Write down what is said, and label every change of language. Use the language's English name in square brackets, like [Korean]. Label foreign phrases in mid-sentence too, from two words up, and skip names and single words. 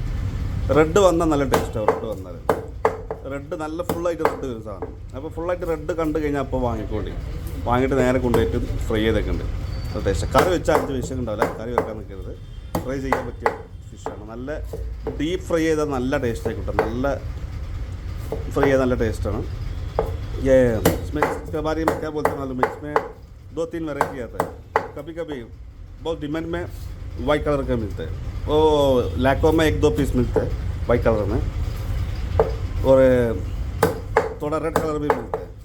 [Malayalam] റെഡ് വന്നാൽ നല്ല ടേസ്റ്റാവും. റെഡ് നല്ല ഫുള്ളായിട്ട് റെഡ് വരും സാധനം. അപ്പോൾ ഫുള്ളായിട്ട് റെഡ് കണ്ടു കഴിഞ്ഞാൽ അപ്പോൾ വാങ്ങിയിട്ട് നേരെ കൊണ്ടുപോയിട്ട് ഫ്രൈ ചെയ്തൊക്കെ ഉണ്ട്. ടേസ്റ്റ് കറി വെച്ചാൽ 5 വിഷയം ഉണ്ടാവില്ല. കറി വെക്കാൻ നിൽക്കരുത്. ഫ്രൈ ചെയ്യാൻ പറ്റിയ ഫിഷാണ്. നല്ല [English] deep fry [Malayalam] ചെയ്താൽ നല്ല ടേസ്റ്റായി കിട്ടും. നല്ല ഫ്രൈ ചെയ്താൽ നല്ല ടേസ്റ്റാണ്. [Hindi] ये इसमें इसके बारे में क्या बोलते हैं मालूम है? इसमें 2-3 वैरायटी आता है. कभी बहुत डिमांड में [English] white color [Hindi] का मिलता है. वो लैको में 1-2 पीस मिलता है [English] white color [Hindi] में, और थोड़ा [English] red color [Hindi] भी मिलता है.